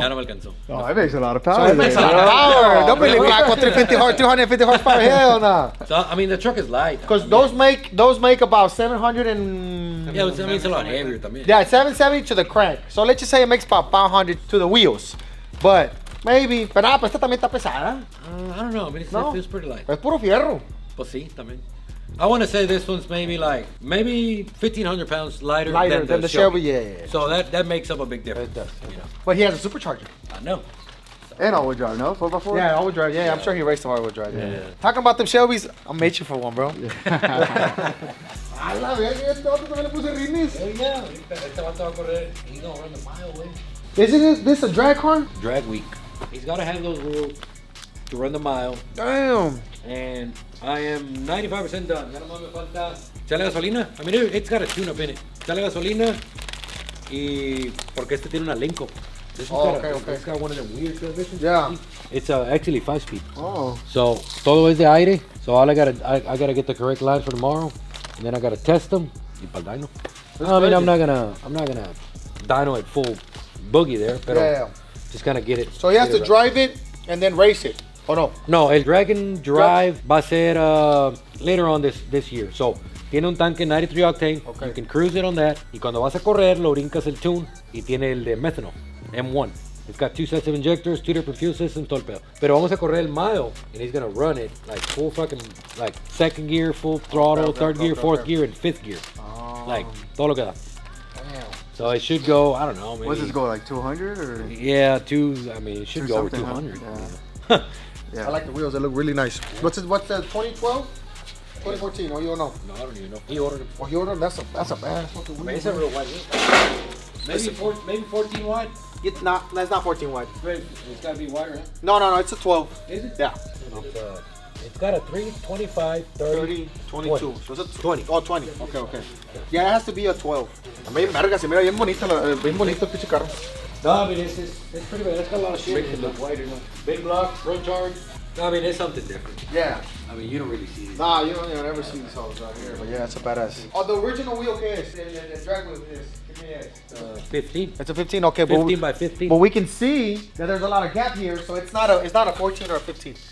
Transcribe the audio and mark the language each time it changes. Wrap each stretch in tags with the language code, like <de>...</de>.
<es>Ya no me alcanzó.</es> <en>Oh, it makes a lot of power. So it makes a lot of power. Don't believe me. 250 horsepower. Hell no. So I mean, the truck is light. Because those make about 700 and Yeah, I mean, it's a lot heavier también. yeah, 770 to the crank. So let's just say it makes about 500 to the wheels. But maybe,</en> <es>pero esta también está pesada.</es> <en>I don't know. I mean, it feels pretty light.</en> <es>Es puro fierro. Pues sí, también.</es> <en>I want to say this one's maybe 1,500 pounds lighter Than the Shelby. Yeah. So that makes up a big difference. It does. You know? But he has a supercharger. I know. And all-wheel drive, no? 4x4? Yeah, all-wheel drive. Yeah, I'm sure he raced some all-wheel drive. Yeah. Talking about them Shelbys, I'll make you for one, bro. I love it.</en> <es>Este otro también le puse rines. Yeah, este vato va a correr.</es> <en>He's gonna run the mile, güey. Isn't this a drag car? Drag week. He's got to have those wheels to run the mile. Damn. And I am 95% done.</en> <es>Ya nomás me falta echarle gasolina.</es> <en>I mean, it's got a tune-up in it.</en> <es>Echarle gasolina y porque este tiene una Lenco.</es> <en>This It's got one of them weird transmissions. Yeah. It's actually 5-speed. Oh.</en> <es>So todo es de aire.</es> <en>So all I gotta get the correct lines for tomorrow, and then I gotta test them.</en> <es>Y pa'l dyno.</es> <en>I mean, I'm not gonna dyno at full boogie there, pero just kind of get it. So he has to drive it and then race it. Oh no. No, el drag and drive</en> <es>va a ser</es> <en>later on this year.</en> <es>So tiene un tanque 93 octane.</es> <en>Okay. You can cruise it on that.</en> <es>Y cuando vas a correr, lo brincas el tune y tiene el de methanol, M1.</es> <en>It's got 2 sets of injectors, 2 different fuel systems,</en> <es>todo el pedo. Pero vamos a correr el</es> <en>mile, and he's gonna run it like full fucking, like second gear, full throttle, third gear, fourth gear, and fifth gear.</en> <es>Like, todo lo que da.</es> <en>Damn. So it should go, I don't know, maybe. What's this go, like 200 or? Yeah, I mean, it should go over 200. Yeah. Yeah. I like the wheels. They look really nice. What's the 2012? 2014? Oh, you don't know. No, I don't even know. He ordered them. Oh, you ordered? That's a bad fucking wheel. It's a real wide wheel. Maybe 14 wide. It's not. That's not 14 wide. It's gotta be wide, right? No. It's a 12. Is it? Yeah. It's got a 3, 25, 30, 22. 20. So it's a 20. Oh, 20. Okay. Yeah, it has to be a 12.</en> <es>A mí, verga, se mira bien bonito el pinche carro.</es> <en>No, I mean, it's pretty bad. It's got a lot of shit. Make it look wider now. Big block, front charge. No, I mean, it's something different. Yeah. I mean, you don't really see it. Nah, you don't even ever see these hoes out here. But yeah, it's a badass. Oh, the original wheel case. The drag wheel is. Give me that. 15. It's a 15. Okay, 15 by 15. But we can see that there's a lot of gap here, so it's not a 14 or a 15.</en>